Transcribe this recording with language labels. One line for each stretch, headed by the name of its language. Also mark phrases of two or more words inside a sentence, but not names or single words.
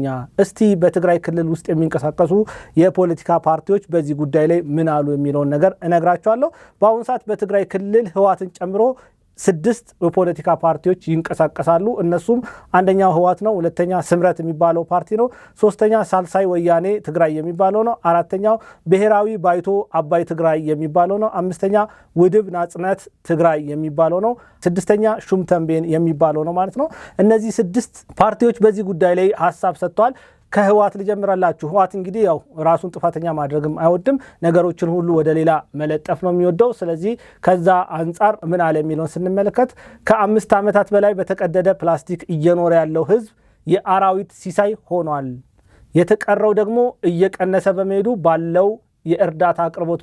Amharic: እስቲ በትግራይ ክልል ውስጥ የሚንቀሳቀሱ የፖለቲካ ፓርቲዎች በዚህ ጉዳይ ላይ ምን አሉ የሚለውን ነገር እነግራቸዋለሁ። በአሁኑ ሰዓት በትግራይ ክልል ህወሓትን ጨምሮ 6 የፖለቲካ ፓርቲዎች ይንቀሳቀሳሉ። እነሱም አንደኛው ህወሓት ነው፣ ሁለተኛ ስምረት የሚባለው ፓርቲ ነው፣ ሶስተኛ ሳልሳይ ወያኔ ትግራይ የሚባለው ነው፣ አራተኛው ብሔራዊ ባይቶ አባይ ትግራይ የሚባለው ነው፣ አምስተኛ ውድብ ናጽነት ትግራይ የሚባለው ነው፣ ስድስተኛ ሹም ተንቤን የሚባለው ነው ማለት ነው። እነዚህ 6 ፓርቲዎች በዚህ ጉዳይ ላይ ሀሳብ ሰጥተዋል። ከህወሓት ልጀምራላችሁ። ህወሓት እንግዲህ ያው ራሱን ጥፋተኛ ማድረግም አይወድም፣ ነገሮችን ሁሉ ወደ ሌላ መለጠፍ ነው የሚወደው። ስለዚህ ከዛ አንጻር ምን አለ የሚለውን ስንመለከት ከ5 ዓመታት በላይ በተቀደደ ፕላስቲክ እየኖረ ያለው ህዝብ የአራዊት ሲሳይ ሆኗል። የተቀረው ደግሞ እየቀነሰ በመሄዱ ባለው የእርዳታ አቅርቦት